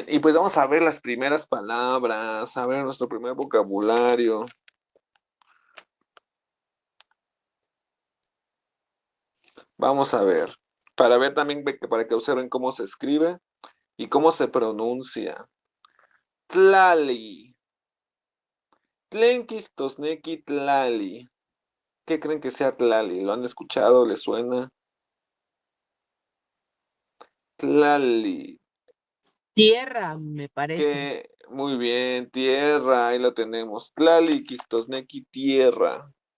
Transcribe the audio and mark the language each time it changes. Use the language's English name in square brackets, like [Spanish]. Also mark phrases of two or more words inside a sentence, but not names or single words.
[Spanish] Y pues vamos a ver las primeras palabras, a ver nuestro primer vocabulario. Vamos a ver, para ver también, para que observen cómo se escribe y cómo se pronuncia. [Nahuatl languages] Tlali. Tlenki tosneki tlali. [Spanish] ¿Qué creen que sea tlali? ¿Lo han escuchado? ¿Les suena? [Nahuatl languages] Tlali. [Spanish] Tierra, me parece. Que muy bien, tierra, ahí lo tenemos. [Nahuatl languages] Tlali, quistosneki, [Spanish] tierra.